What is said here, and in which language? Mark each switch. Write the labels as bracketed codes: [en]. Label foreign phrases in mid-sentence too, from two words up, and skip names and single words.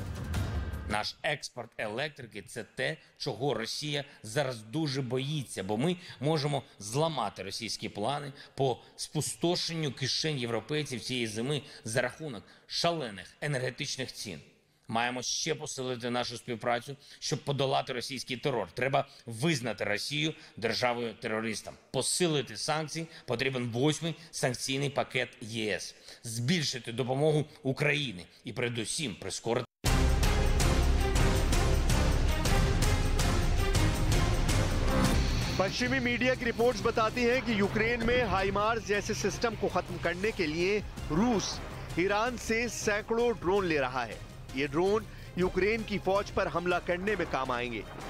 [uk] Наш експорт електрики – це те, чого Росія зараз дуже боїться, бо ми можемо зламати російські плани по спустошенню кишень європейців цієї зими за рахунок шалених енергетичних цін. Маємо ще посилити нашу співпрацю, щоб подолати російський терор. Треба визнати Росію державою-терористом. Посилити санкції потрібен 8-й санкційний пакет ЄС. Збільшити допомогу Україні і передусім прискорити. [hi] पश्चिमी मीडिया की रिपोर्ट्स बताती हैं कि यूक्रेन में हाइमार्स जैसे सिस्टम को खत्म करने के लिए रूस ईरान से सैकड़ों ड्रोन ले रहा है। ये ड्रोन यूक्रेन की फौज पर हमला करने में काम आएंगे।